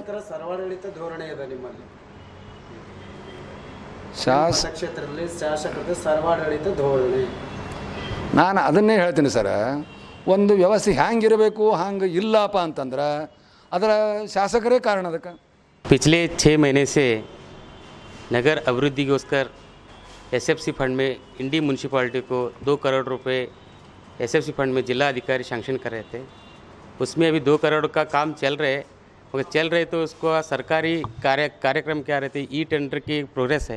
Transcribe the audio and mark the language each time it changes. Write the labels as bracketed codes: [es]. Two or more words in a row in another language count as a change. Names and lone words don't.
[kn] ಸರ್ವಾಡಳಿತ ಧೋರಣೆ ಇದೆ ನಿಮ್ಮಲ್ಲಿ, ಕ್ಷೇತ್ರದಲ್ಲಿ ಶಾಸಕರದ ಸರ್ವಾಡಳಿತ ಧೋರಣೆ. ನಾನು ಅದನ್ನೇ ಹೇಳ್ತೀನಿ ಸರ್. ಒಂದು ವ್ಯವಸ್ಥೆ ಹ್ಯಾಂಗಿರಬೇಕು ಹಂಗೆ ಇಲ್ಲಪ್ಪ ಅಂತಂದ್ರೆ ಅದರ ಶಾಸಕರೇ ಕಾರಣ ಅದಕ್ಕೆ. [hi] पिछले 6 महीने से नगर अभिवृद्धिಗೋಸ್ಕರ SFC फंड में इंडी म्यूनसिपालिटी को 2 करोड़ रुपए SFC फंड में जिला अधिकारी सैंक्शन कर रहे थे. उसमें अभी 2 करोड़ का काम चल रहे तो उसको सरकारी कार्यक्रम क्या रहते, ई टेंडर की प्रोग्रेस है.